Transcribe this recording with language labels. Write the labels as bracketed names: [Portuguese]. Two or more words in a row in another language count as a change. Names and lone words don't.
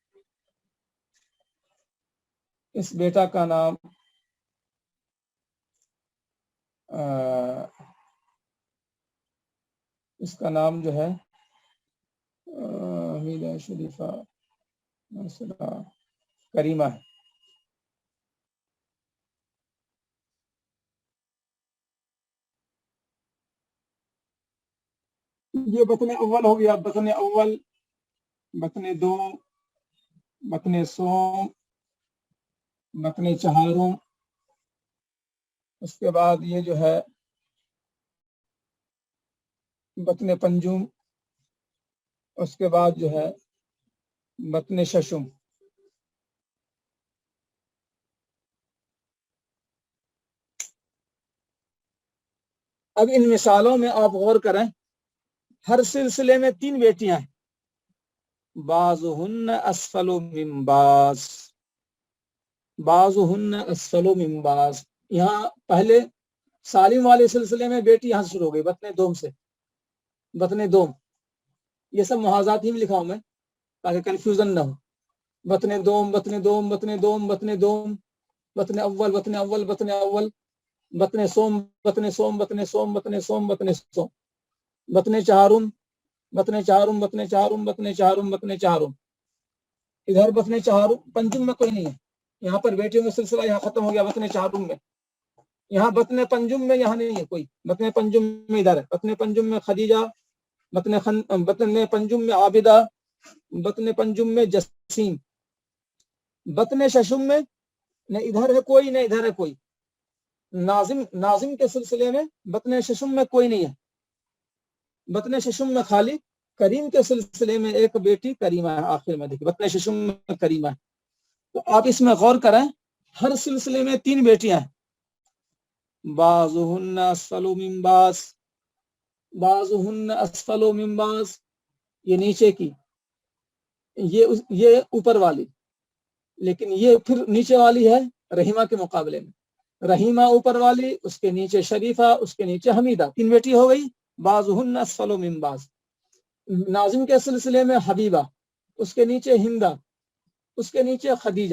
[Urdu] اس بیٹا کا نام اس کا نام جو ہے حمیدہ شریفہ کریمہ ہے. یہ بطن اول ہو گیا. بطن اول، بطن دوم، بطن سوم، بطن چہارم. اس کے بعد یہ جو ہے بطن پنجم. اس کے بعد جو ہے بطن ششم. اب ان مثالوں میں آپ غور کریں، ہر سلسلے میں 3 بیٹیاں ہیں. [Arabic] بعضہن اسفل من بعض، بعضہن اسفل من بعض. [Urdu] یہاں پہلے سالم والے سلسلے میں بیٹی یہاں سے شروع ہو گئی بطن دوم سے. بطن دوم، یہ سب محاذات ہی میں لکھا ہوں میں تاکہ کنفیوژن نہ ہو. بطن دوم، بطن دوم، بطن دوم، بطن دوم، بطن اول، بطن اول، بطن اول، بطن سوم، بطن سوم، بطن سوم، بطن سوم، بطن سوم، بطن چہارم، بطن چہارم، بطن چہارم، بطن چہارم، بطن چہارم. ادھر بطن چہارم پنجم میں کوئی نہیں ہے. یہاں پر بیٹیوں کا سلسلہ یہاں ختم ہو گیا بطن چہارم میں. یہاں بطن پنجم میں یہاں نہیں ہے کوئی. بطن پنجم میں ادھر ہے. بطن پنجم میں خدیجہ، بطن پنجم میں عابدہ، بطن پنجم میں جسیم. بطن ششم میں نہ ادھر ہے کوئی نہ ادھر ہے کوئی. ناظم کے سلسلے میں بطن ششم میں کوئی نہیں ہے. بطن ششم میں خالی کریم کے سلسلے میں ایک بیٹی کریمہ ہے. آخر میں دیکھیے بطن ششم میں کریمہ ہے. تو آپ اس میں غور کریں، ہر سلسلے میں 3 بیٹیاں ہیں. [Arabic] بعضہن اسفل من بعض، بعضہن اسفل من بعض. [Urdu] یہ نیچے کی، یہ اوپر والی. لیکن یہ پھر نیچے والی ہے رحیمہ کے مقابلے میں. رحیمہ اوپر والی، اس کے نیچے شریفہ، اس کے نیچے حمیدہ. 3 بیٹی ہو گئی. [Arabic] بعضہن اسفل من بعض. [Urdu] ناظم کے سلسلے میں حبیبہ، اس کے نیچے ہندہ، اس کے نیچے خدیجہ.